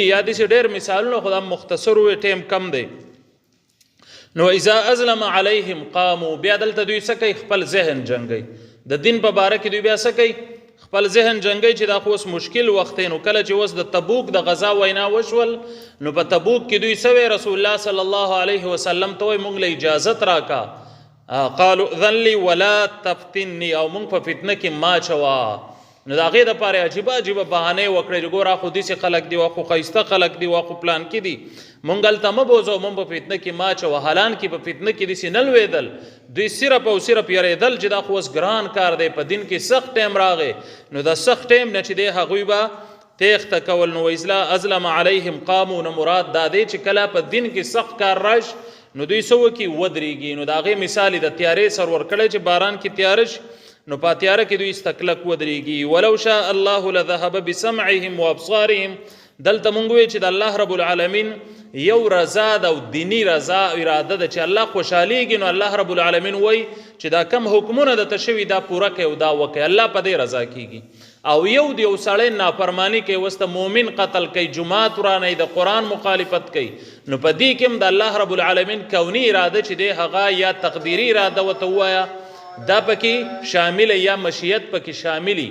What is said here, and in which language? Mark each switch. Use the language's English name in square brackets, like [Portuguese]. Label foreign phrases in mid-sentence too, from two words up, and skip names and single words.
[Pashto] یا داسې ډېر مثالونه خو دا مختصر وي، ټیم کم دی. نو [Arabic] اذا ازلم علیهم قاموا، [Pashto] بیا دلته دوی څه کوي، خپل ذهن جنګي د دین په باره کې، دوی بیا څه کوي، خپل ذهن جنګي چې دا خو اوس مشکل وخت دی. نو کله چې اوس د تبوک د غزا وینا وشول نو په تبوک کې دوی څه رسول الله [Arabic] صلی الله علیه وسلم [Pashto] ته وایي مونږ له اجازت راکا، [Arabic] قالوا اذن لي ولا تفتني، [Pashto] او مونږ په فتنه کې ما چوا. نو د هغې دپاره عجیبه بهانې وکړې چې ګوره خو داسې خلک دي، خو ښایسته خلک دي، خو پلان کې دي، مونږ هلته مه بوځو، مونږ په فتنه کې ما چوه. حالان کې په فتنه کې داسې نه لوېدل، دوی صرف او صرف یریدل چې دا خو اوس ګران کار دی، په دین کې سخت ټیم راغی، نو د سخت ټیم نه چې دی هغوی به تیښته کول. نو [Arabic] اذا ازلم علیهم قاموا، [Pashto] نو مراد دا دی چې کله په دین کې سخت کار راشي نو دوی څه وکړي، ودرېږي. نو د هغې مثال یې د تیارې سر ورکړی چې باران کې تیاره شي نو په تیاره کې دوی استکلک ودرېږي. [Arabic] ولو شاء الله لذهب بسمعهم وابصارهم، [Pashto] دلته مونږ وایو چې د [Arabic] الله رب العالمین [Pashto] یو رضا ده او دینی رضا اراده ده چې الله خوشحالیږي، نو [Arabic] الله رب العالمین [Pashto] وایي چې دا کم حکمونه درته شوي دا پوره کوي او دا وکړي، الله په دې رضا کیږي. او یو د یو سړی نافرمانی کوي، وسته مؤمن قتل کوي، جماعت ورانوي، د قرآن مخالفت کوي، نو په دې کې هم د [Arabic] الله رب العالمین [Pashto] کونی اراده چې دی هغه یا تقدیري اراده ورته ووایه دا پکې شامل، یا مشیت پکې شاملی.